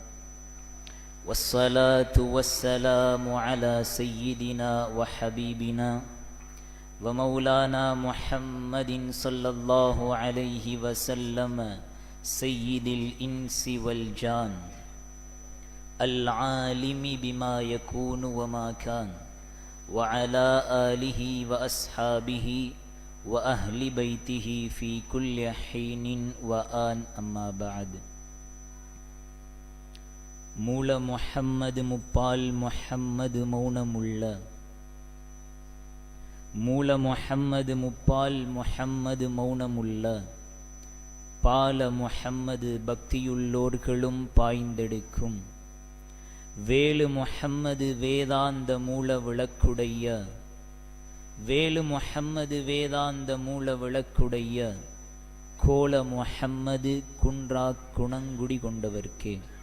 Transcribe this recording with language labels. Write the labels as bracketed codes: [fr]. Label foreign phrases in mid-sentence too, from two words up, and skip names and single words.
[ar] والصلاة والسلام على سيدنا وحبيبنا ومولانا محمد صلى الله عليه وسلم، سيد الإنس والجان، العالم بما يكون وما كان، وعلى آله وأصحابه وأهل بيته في كل حين وآن. أما بعد. [ta] மூல முஹம்மது முப்பால் முஹம்மது மௌனமுள்ள, மூல முஹம்மது முப்பால் முஹம்மது மௌனமுள்ள, பால முஹம்மது பக்தியுள்ளோர்களும் பாய்ந்தெடுக்கும், வேலு முஹம்மது வேதாந்த மூல விளக்குடைய, வேலு முஹம்மது வேதாந்த மூல விளக்குடைய கோல முஹம்மது குன்றா குணங்குடி கொண்டவர்க்கே